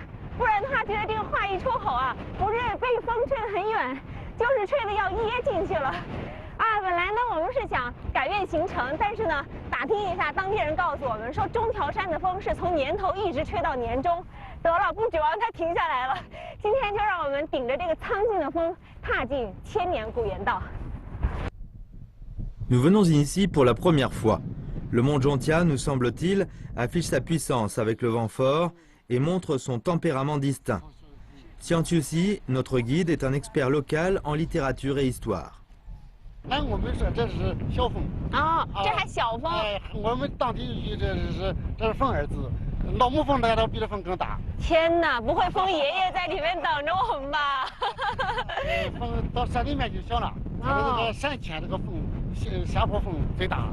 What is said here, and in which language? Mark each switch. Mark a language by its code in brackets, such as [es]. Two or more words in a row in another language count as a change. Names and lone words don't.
[zh] 不然的话，觉得这个话一出口啊，不是被风吹得很远，就是吹得要噎进去了。啊，本来呢我们是想改变行程，但是呢打听一下，当地人告诉我们说，中条山的风是从年头一直吹到年中。得了，不指望它停下来了。今天就让我们顶着这个苍劲的风，踏进千年古盐道。 [fr] Nous venons ici pour la première fois. Le mont Zhongtiao, nous semble-t-il, affiche sa puissance avec le vent fort et montre son tempérament distinct. Xiang Qiuxi, notre guide, est un expert local en littérature et histoire. [zh] 按我们说这是小风啊，这还小风。我们当地语这是风二字，老母风来比这风更大。天哪，不会风爷爷在里面等着我们吧？风到山里面就小了，它这个山前这个风下坡风最大。